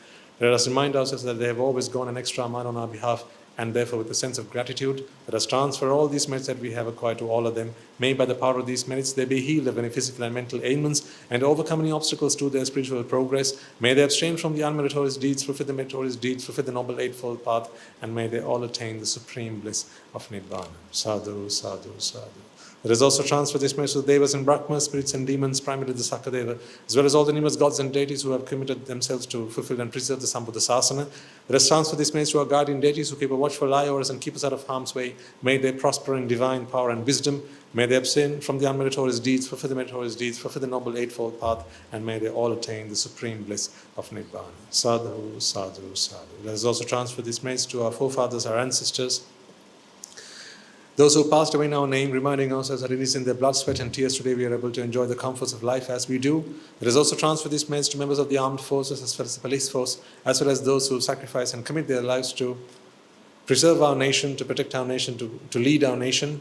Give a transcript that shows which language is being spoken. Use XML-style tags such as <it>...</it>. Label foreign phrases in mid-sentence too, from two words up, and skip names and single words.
<en>Let us remind ourselves that they have always gone an extra mile on our behalf, and therefore with a sense of gratitude, let us transfer all these merits that we have acquired to all of them. May by the power of these merits they be healed of any physical and mental ailments and overcome any obstacles to their spiritual progress. May they abstain from the unmeritorious deeds, fulfill the meritorious deeds, fulfill the noble eightfold path, and may they all attain the supreme bliss of Nibbāna.</en> <pi>Sadhu, sadhu, sadhu.</pi> <en>Let us also transfer this message to the Devas and Brahmas, spirits and demons, primarily the Sakadeva, as well as all the numerous gods and deities who have committed themselves to fulfill and preserve the</en> <pi>Sambuddha Sasana.</pi> <en>Let us transfer this message to our guardian deities who keep a watchful eye over us and keep us out of harm's way. May they prosper in divine power and wisdom. May they abstain from the unmeritorious deeds, fulfill the meritorious deeds, fulfill the noble eightfold path, and may they all attain the supreme bliss of Nibbāna.</en> <pi>Sadhu, sadhu, sadhu.</pi> <en>Let us also transfer this message to our forefathers, our ancestors, those who passed away in our name, reminding ourselves that it is in their blood, sweat and tears today we are able to enjoy the comforts of life as we do. Let us also transfer this message to members of the armed forces as well as the police force, as well as those who sacrifice and commit their lives to preserve our nation, to protect our nation, to lead our nation.</en>